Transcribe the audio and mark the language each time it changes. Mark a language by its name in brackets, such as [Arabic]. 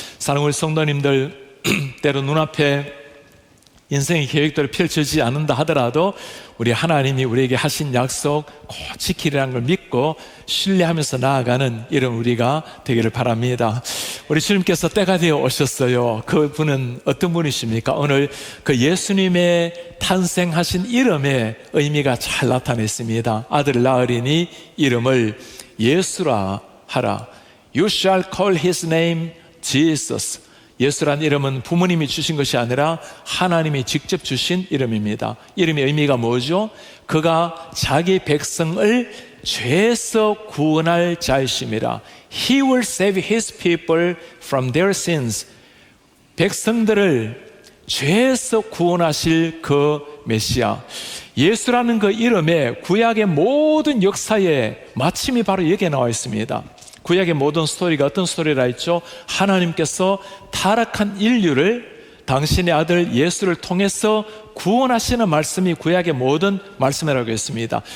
[Korean] 사랑하는 성도님들, 때로 눈앞에 인생의 계획대로 펼쳐지지 않는다 하더라도 우리 하나님이 우리에게 하신 약속 꼭 지키리라는 걸 믿고 신뢰하면서 나아가는 이런 우리가 되기를 바랍니다. 우리 주님께서 때가 되어 오셨어요. 그분은 어떤 분이십니까? 오늘 그 예수님의 탄생하신 이름의 의미가 잘 나타냈습니다. 아들을 낳으리니 이름을 예수라 하라. [English] You shall call his name Jesus. [Korean] 예수란 이름은 부모님이 주신 것이 아니라 하나님이 직접 주신 이름입니다. 이름의 의미가 뭐죠? 그가 자기 백성을 죄에서 구원할 자이심이라. [English] He will save his people from their sins. [Korean] 백성들을 죄에서 구원하실 그 메시아. 예수라는 그 이름에 구약의 모든 역사의 마침이 바로 여기에 나와 있습니다. 구약의 모든 스토리가 어떤 스토리라 했죠? 하나님께서 타락한 인류를 당신의 아들 예수를 통해서 구원하시는 말씀이 구약의 모든 말씀이라고 했습니다.